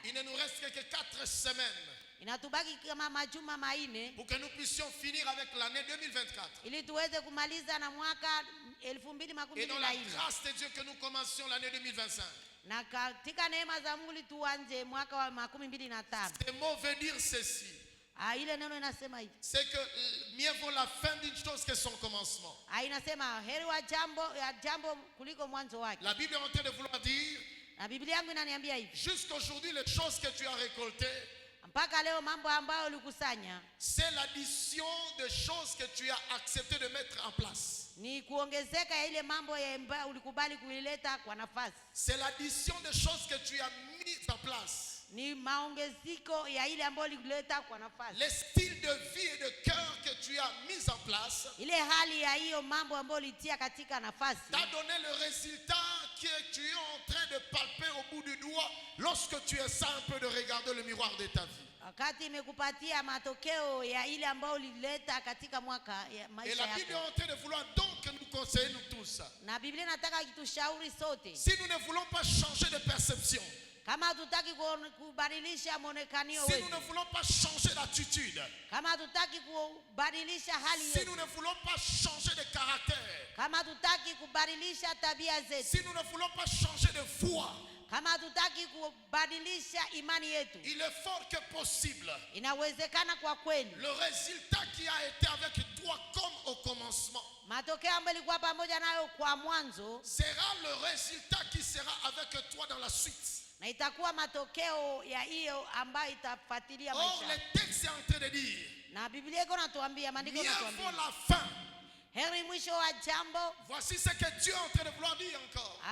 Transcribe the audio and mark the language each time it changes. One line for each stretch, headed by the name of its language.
French: Il ne nous reste que 4 semaines.
Swahili: Inatubaki kama majuma maine
French: pour que nous puissions finir avec l'année 2024.
Swahili: ili tuweze kumaliza na mwaka 2024.
French: Et dans la grâce de Dieu que nous commencions l'année 2025.
Swahili: Na katika neema za Mungu tuanze mwaka wa 2025.
French: Ce mot veut dire ceci.
Swahili: Ile neno inasema hivi.
French: C'est que mieux vaut la fin d'une chose que son commencement.
Swahili: Inasema heri wa jambo kuliko mwanzo wake.
French: La Bible est en train de vouloir dire,
Swahili: na Biblia yangu inaniambia hivi,
French: jusqu'aujourd'hui les choses que tu as récoltées,
Swahili: mpaka leo mambo ambayo ulikusanya,
French: c'est l'addition de choses que tu as accepté de mettre en place.
Swahili: Ni kuongezeka ya ile mambo ambayo ulikubali kuileta kwa nafasi.
French: C'est l'addition de choses que tu as mis en place.
Swahili: Ni maongezeko ya ile ambayo ulikileta kwa nafasi.
French: Le style de vie et de cœur que tu as mis en place,
Swahili: ile hali ya hiyo mambo ambayo ulitia katika nafasi,
French: t'a donné le résultat que tu es en train de palper au bout du doigt lorsque tu essaies un peu de regarder le miroir de ta vie.
Swahili: Wakati imekupatia matokeo ya ile ambayo ulileta katika mwaka ya maisha yako.
French: Et la Bible est en train de vouloir donc nous conseiller nous tous.
Swahili: Na Biblia inataka kitushauri sote.
French: Si nous ne voulons pas changer de perception,
Swahili: kama hatutaki kubadilisha muonekanio wetu,
French: si nous ne voulons pas changer d'attitude,
Swahili: kama hatutaki kubadilisha hali
French: si
Swahili: yetu,
French: nous ne voulons pas changer de caractère,
Swahili: kama hatutaki kubadilisha tabia zetu,
French: si nous ne voulons pas changer de foi,
Swahili: kama hatutaki kubadilisha imani yetu,
French: il est fort que possible.
Swahili: Inawezekana kwa kweli.
French: Le résultat qui a été avec toi comme au commencement,
Swahili: matokeo ambayo ilikuwa pamoja nayo kwa mwanzo,
French: sera le résultat qui sera avec toi dans la suite.
Swahili: Na itakuwa matokeo ya hiyo ambayo itafuatilia maisha.
French: Or le texte est en train de dire,
Swahili: na Biblia iko natuambia, maandiko yanatuambia,
French: mieux vaut la fin.
Swahili: Heri mwisho wa jambo.
French: Voici ce que Dieu est en train de vouloir dire encore.